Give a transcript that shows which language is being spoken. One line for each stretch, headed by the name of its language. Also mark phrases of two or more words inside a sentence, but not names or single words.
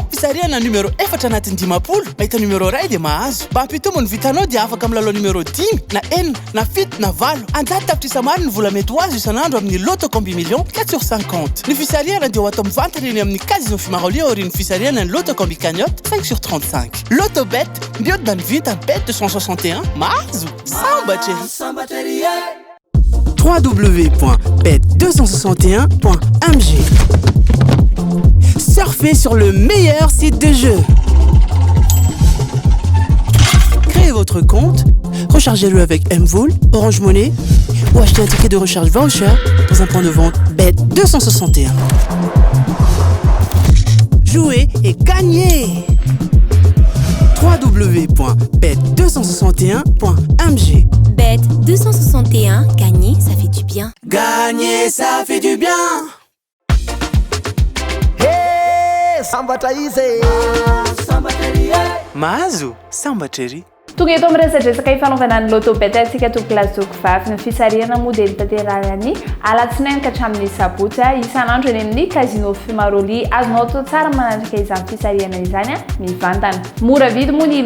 Malagasy: fisarihana numero 4 anatin'ny 10 mahita numero ray dia mahazo mba hampitombony vitanao dia afaka milalao numero 10 na 1 na 7 na 8 anjaty tapitrisa maro ny vola mety ho azo isanandro amin'ny lotocombi million 4/50 ny fisarihana dia ho atao mivantana eny amin'ny casino Fimarolia aorian'ny fisarihana ny lotocombi cagnotte 5/35 lotobet mbiodina ny vitany Bet 261 mahazo sambatry
French: www.bet261.mg. Surfez sur le meilleur site de jeu. Créez votre compte, rechargez-le avec Mvool, Orange Money ou achetez un ticket de recharge voucher dans un point de vente Bet 261. Jouez et gagnez. www.bet261.mg. Bet 261, gagner, ça fait du bien. Gagner, ça fait du bien.
Malagasy: Hey, sambatra izy. Mahazo, sambatry. tonga eto amin'ny resadresaka ifanaovana ny lotobet antsika tokolasoko vavy ny fisarihana moa dia nitanterahany alatsinainy ka hatramin'ny sabotsy isan'andro eny amin'ny casino Fimarolia azonao atao tsara manaraka izany fisarihana izany mivantana mora vidy moa ny